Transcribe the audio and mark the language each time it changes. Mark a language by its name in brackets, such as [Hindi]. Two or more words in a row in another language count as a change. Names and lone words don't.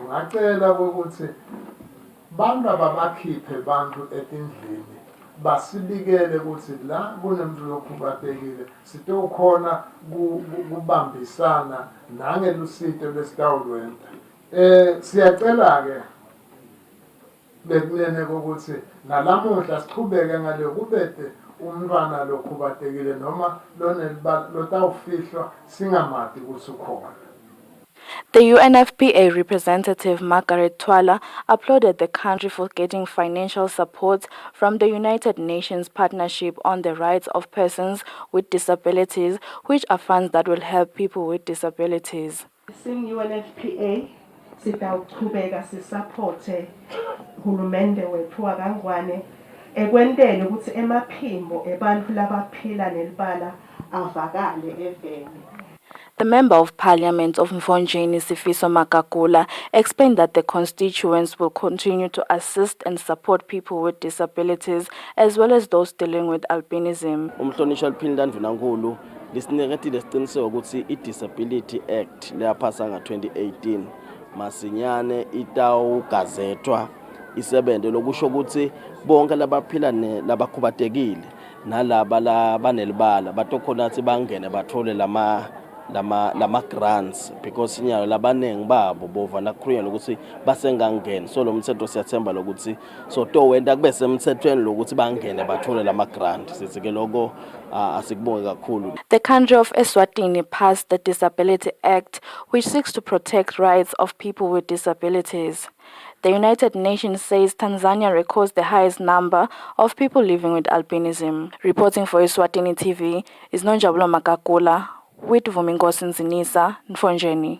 [Swati] Ngacela ukuthi bantu ababakhiphe bantu etindlini basibikele ukuthi la kunemuntu lokhubatekile sitokhona kubambisana nangelusito lesitawulwenza. Siyacela ke bekunene ukuthi nalamuhla siqhubeke ngale kubete umntwana lokhubatekile noma lotawufihlwa singamati ukuthi ukhona. [English] The UNFPA representative Margaret Twala applauded the country for getting financial support from the United Nations Partnership on the Rights of Persons with Disabilities, which are funds that will help people with disabilities. [Swati] Sing UNFPA sitawuchubeka sisupporte hulumende wethu wakangwane ekwenteni ukuthi emaphimbo ebantfu labaphila nelibala avakale eveni. [English] The Member of Parliament of Mfonjeni, Sifiso Makagula, explained that the constituents will continue to assist and support people with disabilities as well as those dealing with albinism. [Swati] Umhlonishwa Phindandvu Nankulu lisineketile siqiniseko ukuthi i-Disability Act leyaphasa nga-2018 masinyane itawugazethwa isebente lokusho ukuthi bonke labaphila labakhubatekile nalaba labanelibala batokhonatsi bangene bathole lama [English] grants because [Swati] inyalo labanengi babo bova nakhulunywa lokuthi basengangena so lo mthetho siyathemba lokuthi so to wenda kube semthethweni lokuthi bangene bathole lama grant sithi ke lokho asikubonge kakhulu. [English] The country of Eswatini passed the Disability Act, which seeks to protect rights of people with disabilities. The United Nations says Tanzania records the highest number of people living with albinism. Reporting for Eswatini TV is Nonjabulo Makakula with Vumingosi Nzinisa, Mfonjeni.